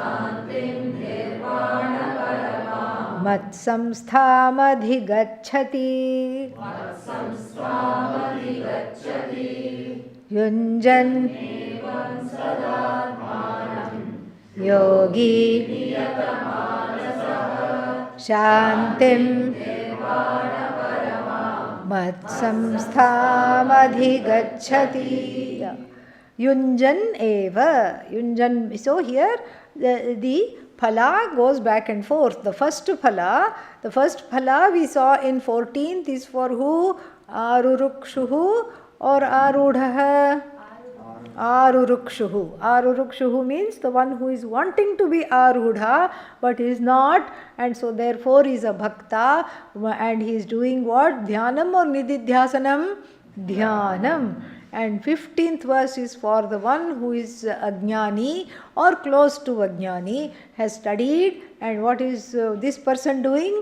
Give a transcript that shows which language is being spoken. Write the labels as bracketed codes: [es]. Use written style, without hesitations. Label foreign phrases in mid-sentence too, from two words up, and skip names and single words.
[sa] mat samsthamadhigacchati yunjan yogi shantim mat samsthamadhigacchati. Yunjan eva. Yunjan. [en] So here the phala goes back and forth. The first phala we saw in 14th is for who? [sa] Arurukshuhu or Arudhaha? Arurukshuhu. [en] Arurukshuhu means the one who is wanting to be Arudha but is not, and so therefore is a Bhakta, and he is doing what? [sa] Dhyanam or Nididhyasanam? Dhyanam. [en] And 15th verse is for the one who is Ajnani or close to Ajnani, has studied, and what is this person doing?